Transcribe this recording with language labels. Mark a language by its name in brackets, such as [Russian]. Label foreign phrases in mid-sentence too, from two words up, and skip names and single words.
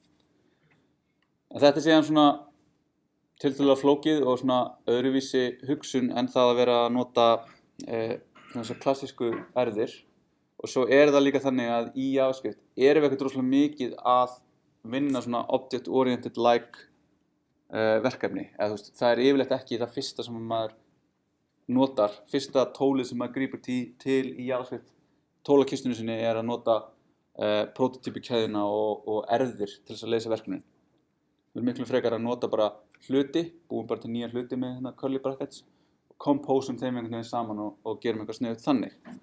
[Icelandic] en þetta síðan svona tiltölulega flókið og svona öðruvísi hugsun en það að vera að nota þessar klassísku erðir og svo það líka þannig að í JavaScript erum við ekkert rosalega mikið að vinna svona [English] object-oriented like [Icelandic] verkefni eða það yfirleitt ekki það fyrsta sem maður notar fyrsta tólið sem maður grípur til í JavaScript tólakistunni sinni að nota prótótípukeðjuna og erðir til þess að leysa verkefnin við erum miklu frekar að nota bara hluti búum bara til nýja hluti með hérna [English] curly brackets [Icelandic] og composum þeim einhvern veginn saman og gerum eitthvað sniðugt þannig